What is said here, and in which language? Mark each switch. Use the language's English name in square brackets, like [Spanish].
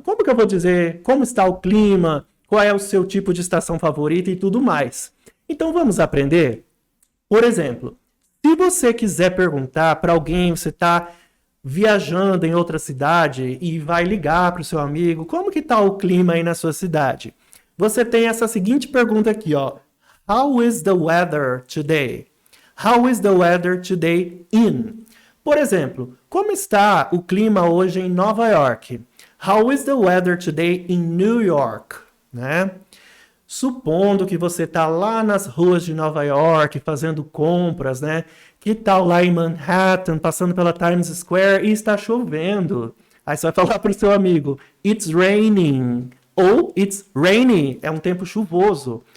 [Portuguese] Como que eu vou dizer como está o clima, qual é o seu tipo de estação favorita e tudo mais. Então vamos aprender? Por exemplo, se você quiser perguntar para alguém, você está viajando em outra cidade e vai ligar para o seu amigo, como que está o clima aí na sua cidade? Você tem essa seguinte pergunta aqui, ó. [English] How is the weather today? How is the weather today in? [Portuguese] Por exemplo, como está o clima hoje em Nova York? [English] How is the weather today in New York? [Portuguese] Né? Supondo que você está lá nas ruas de Nova York fazendo compras, né? Que tal lá em Manhattan, passando pela Times Square e está chovendo? Aí você vai falar para o seu amigo, [English] it's raining, [Portuguese] ou [English] it's rainy, [Portuguese] é um tempo chuvoso.